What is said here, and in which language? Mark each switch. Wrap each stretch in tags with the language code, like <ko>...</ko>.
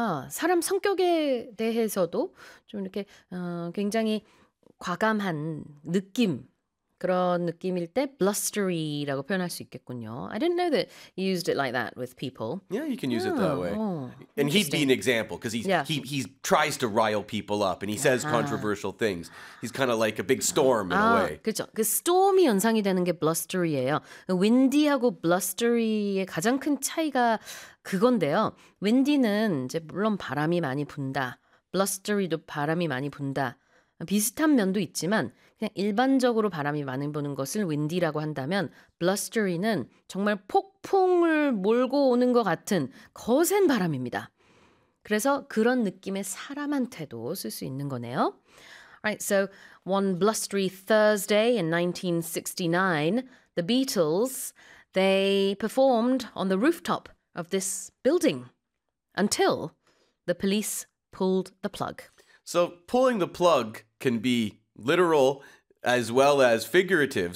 <ko>사람 성격에 대해서도 좀 이렇게 굉장히 과감한 느낌, 그런 느낌일 때 blustery라고 표현할 수 있겠군요.</ko> <en>I didn't know that you used it like that with people. Yeah, you can use it that way. Oh, and he'd be an example because he tries to rile people up and he says controversial things. He's kind of like a big storm in a way.</en> <ko>그렇죠. 그 storm이 연상이 되는 게 blustery예요. windy하고 blustery의 가장 큰 차이가 그건데요. windy는 이제 물론 바람이 많이 분다. blustery도 바람이 많이 분다. 비슷한 면도 있지만 그냥 일반적으로 바람이 많이 부는 것을 windy라고 한다면 blustery는 정말 폭풍을 몰고 오는 것 같은 거센 바람입니다. 그래서 그런 느낌의 사람한테도 쓸 수 있는 거네요.</ko> <en>Alright, so one blustery Thursday in 1969, the Beatles, they performed on the rooftop of this building until the police pulled the plug. So pulling the plug can be literal as well as figurative.</en>